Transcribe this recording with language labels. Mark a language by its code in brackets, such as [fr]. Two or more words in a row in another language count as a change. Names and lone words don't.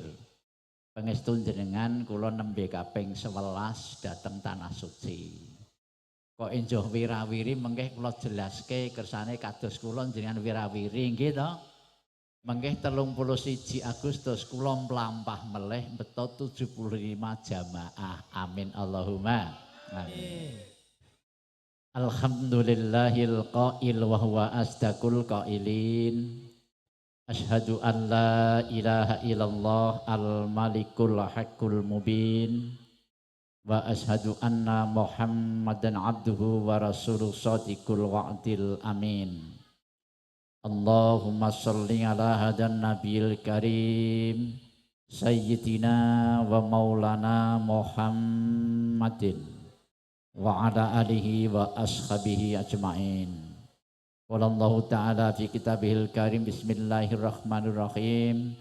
[jv] Pangestu jenengan kula nembe kaping 11 dateng tanah suci. Kok enjoh wirawiri mengke kula jelaske kersane kados kula jenengan wirawiri nggih to. Mengke 31 Agustus kula mlampah meleh beto 75 jamaah. [ar] آمين اللهم. آمين. الحمد لله القائل وهو أصدق القائلين. أشهد أن لا إله إلا الله الملك الحق المبين. وأشهد أن محمدا عبده ورسوله صادق الوعد الأمين. اللهم صل على هذا النبي الكريم سيدنا ومولانا محمد وعلى آله وأصحابه أجمعين. قال الله تعالى في كتابه الكريم بسم الله الرحمن الرحيم.